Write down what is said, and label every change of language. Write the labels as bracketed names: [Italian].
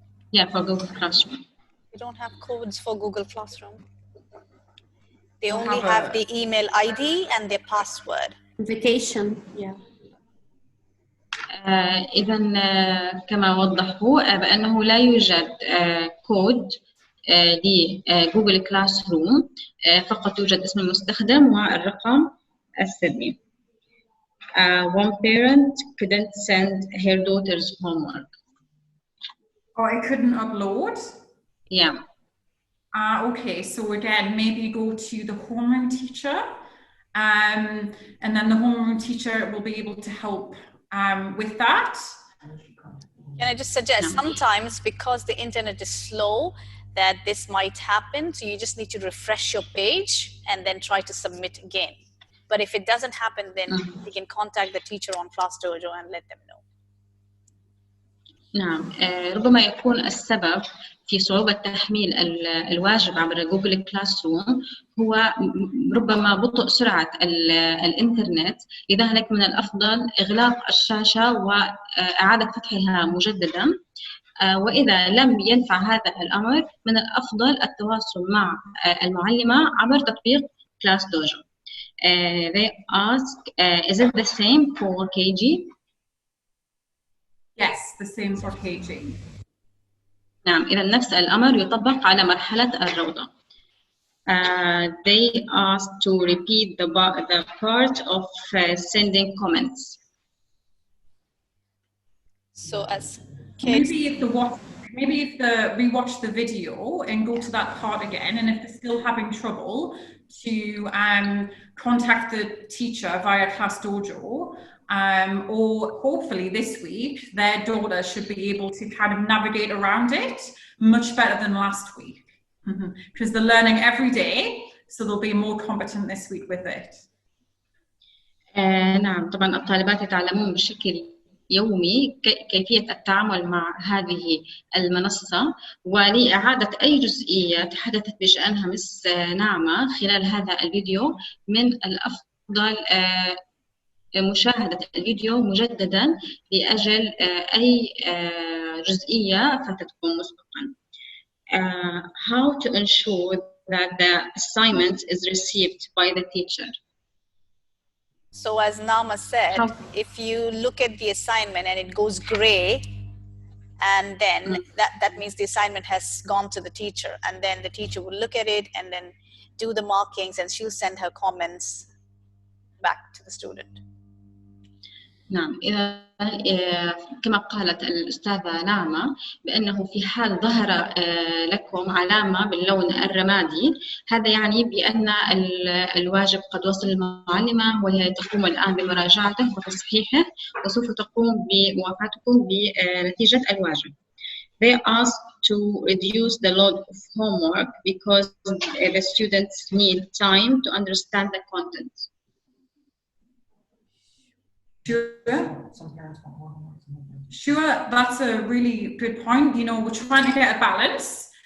[English] Yeah, for Google Classroom. We don't have codes for Google Classroom. They only have the email ID and their password. Invitation. Yeah. [Arabic] إذا كما وضحوا بأنه لا يوجد كود لجوجل كلاس روم، فقط يوجد اسم المستخدم والرقم السري. [English] One parent couldn't send her daughter's homework. Oh, I couldn't upload? Yeah. Okay, so again, maybe go to the homeroom teacher, and then the homeroom teacher will be able to help with that. Can I just suggest, sometimes because the internet is slow, that this might happen, so you just need to refresh your page and then try to submit again. But if it doesn't happen, then you can contact the teacher on ClassDojo and let them know. [Arabic] نعم، ربما يكون السبب في صعوبة تحميل الواجب عبر جوجل كلاس روم هو ربما بطء سرعة الإنترنت، لذلك من الأفضل إغلاق الشاشة وإعادة فتحها مجددا. وإذا لم ينفع هذا الأمر من الأفضل التواصل مع المعلمة عبر تطبيق ClassDojo. [English] They ask, is it the same for KG? Yes, the same for KG. [Arabic] نعم، إذا نفس الأمر يطبق على مرحلة الروضة. [English] They asked to repeat the part of sending comments. So as kids, maybe if we watch the video and go to that part again, and if they're still having trouble, to contact the teacher via ClassDojo, or hopefully this week their daughter should be able to kind of navigate around it much better than last week, because they're learning every day, so they'll be more competent this week with it. [Arabic] نعم، طبعا الطالبات يتعلمون بشكل يومي كيفية التعامل مع هذه المنصة، ولإعادة أي جزئية تحدثت بشأنها مس نعمة خلال هذا الفيديو من الأفضل مشاهدة الفيديو مجددا لأجل أي جزئية فاتتكم مسبقا. [English] How to ensure that the assignment is received by the teacher? So as Nama said, if you look at the assignment and it goes gray, and then that means the assignment has gone to the teacher, and then the teacher will look at it and then do the markings, and she'll send her comments back to the student. [Arabic] نعم، إذا كما قالت الأستاذة نعمة بأنه في حال ظهر لكم علامة باللون الرمادي، هذا يعني بأن الواجب قد وصل للمعلمة وهي تقوم الآن بمراجعته وتصحيحه وسوف تقوم بموافقتكم بنتيجة الواجب. [English] They ask to reduce the load of homework because the students need time to understand the content. Sure, that's a really good point. You know, we're trying to get a balance.